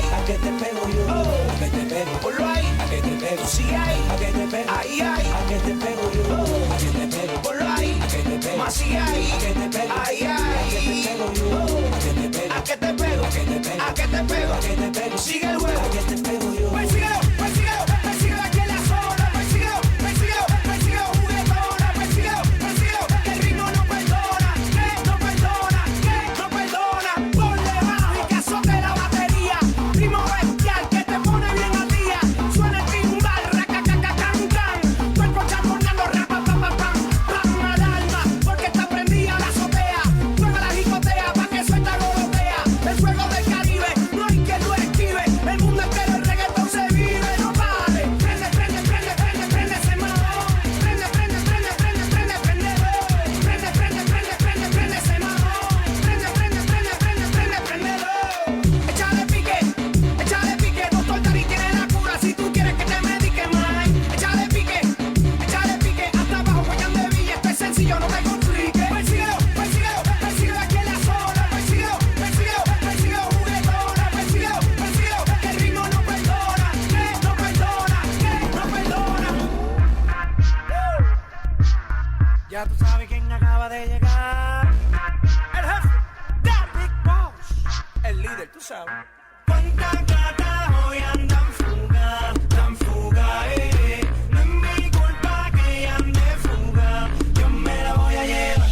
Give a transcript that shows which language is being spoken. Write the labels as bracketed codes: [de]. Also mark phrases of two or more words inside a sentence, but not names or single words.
[es] a que te pego yo, que te pego, Por ahí, a que te pego, sigue ahí, a que te pego, ahí, ahí. a que te pego yo, que te pego, Por ahí, a que te pego, más sigue ahí, que te pego, ahí, a que te ahí. pego yo, que te pego, A que te pego, a que te pego, a que te pego, a que te pego, sigue el juego. a que te pego yo. Persíguelo, persíguelo, persíguelo aquí en la zona. Persíguelo, persíguelo, persíguelo, juguetona. Persíguelo, persíguelo, que el ritmo no perdona. Que no perdona, que no perdona. Ponle bajo y que azote la batería. Ritmo bestial que te pone bien al día. Suena el timbal, racacacacancan. Cuerpo chamorreando, rapapapapam. Pam al alma, porque está prendida la azotea. Mueve la jicotea pa' que suelta golotea. El fuego del Caribe, no hay que lo esquive. El mundo entero el reggaetón se vive, no pare. Prende, prende, prende, prende, prende ese mamón. Prende, prende, prende, prende, prende, prende. Prende, prende, prende, prende, prende ese mamón. Prende, prende, prende, prende, prende, prendelo. Échale pique, doctor Dari tiene la cura. Si tú quieres que te medique, man. Échale pique, hasta abajo, Guayán de Villa. Esto es sencillo, no te compliques. Persíguelo, persíguelo, persíguelo aquí en la zona. Persíguelo, persíguelo, persíguelo, juguetona. Persíguelo, persíguelo, que el ritmo no perdona. Que no perdona, que no perdona. Ya tú sabes quién acaba de llegar. El jefe, [en] The Big Boss. [es] El líder, tú sabes. Cuántas gatas hoy andan fuga, tan fuga, No es mi culpa que ella ande fuga, yo me la voy a llevar.